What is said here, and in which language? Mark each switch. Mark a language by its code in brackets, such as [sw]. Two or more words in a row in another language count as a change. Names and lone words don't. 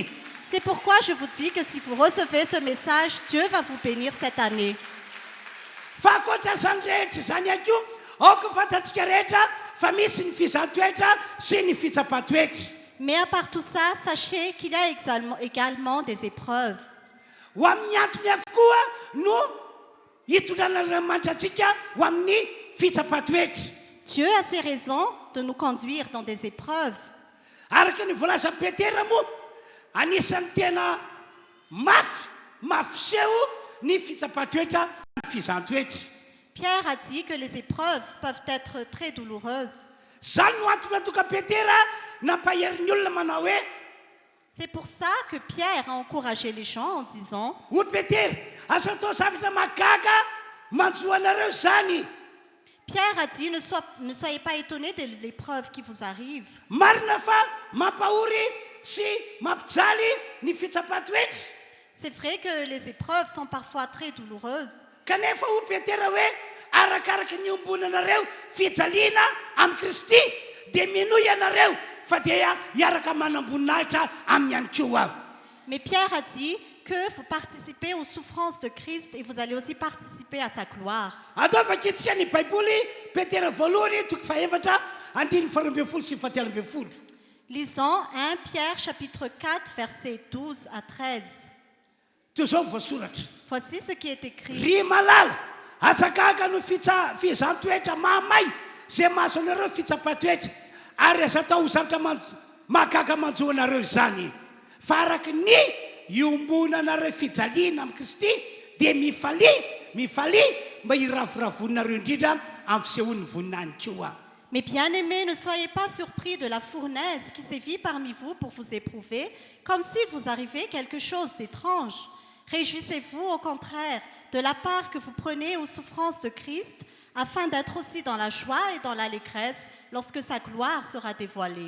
[fr] C'est pourquoi je vous dis que si vous recevez ce message, Dieu va vous bénir cette année. [mg] Fa ankoatran'izany rehetra zany ihany koa aoka fantatsika rehetra fa misy ny fizahatoetra sy ny fitsapatoetra. [fr] Mais à part tout ça, sachez qu'il y a également des épreuves. [mg] Ho amin'ny antony avokoa no hitondran'Andriamanitra antsika ho amin'ny fitsapatoetra. [fr] Dieu a ses raisons de nous conduire dans des épreuves. [mg] Araka ny volaza Petera moa anisan'ny tena mafy seho ny fitsapatoetra ny fizahatoetra. [fr] Pierre a dit que les épreuves peuvent être très douloureuses. [mg] Zany no antony natoka Petera nampaherin'ny olona manao hoe [fr] C'est pour ça que Pierre a encouragé les gens en disant [mg] olo Petera asa atao zavatra magaga manjoanareo zany. [fr] Pierre a dit ne soyez pas étonnés de l'épreuve qui vous arrive. [mg] Marina fa mampahory sy mampijaly ny fitsapatoetra. [fr] C'est vrai que les épreuves sont parfois très douloureuses. [mg] Kanefa ho Petera hoe arakaraka ny ombonanareo fijaliana amin'ny Kristy dia minoy ianareo fa dia hiaraka manamboninahitra amin'ny ihany koa. [fr] Mais Pierre a dit que vous participez aux souffrances de Christ et vous allez aussi participer à sa gloire. [mg] Ataovakitsika ny Baiboly Petera voalohany toko faefatra andiny faharoa ambin'ny folo sy fahatelo ambin'ny folo. [fr] Lisons 1 Pierre chapitre 4 versets 12 à 13. [mg] Teo zao voasoratra. [fr] Voici ce qui est écrit. [mg] Ry malala atsakaka no fizahatoetra mahamay zay mahazo anareo fitsapatoetra ary aza atao ho zavatra mahagaga manjoanareo izany. Fa araka ny iombonanareo fijaliana amin'ny Kristy dia mifaly mba hiravoravonareo indrindra amin'ny fisehoan'ny voninahiny koa. [fr] Mais bien-aimés, ne soyez pas surpris de la fournaise qui sévit parmi vous pour vous éprouver, comme si vous arrivait quelque chose d'étrange. Réjouissez-vous au contraire de la part que vous prenez aux souffrances de Christ, afin d'être aussi dans la joie et dans l'allégresse lorsque sa gloire sera dévoilée.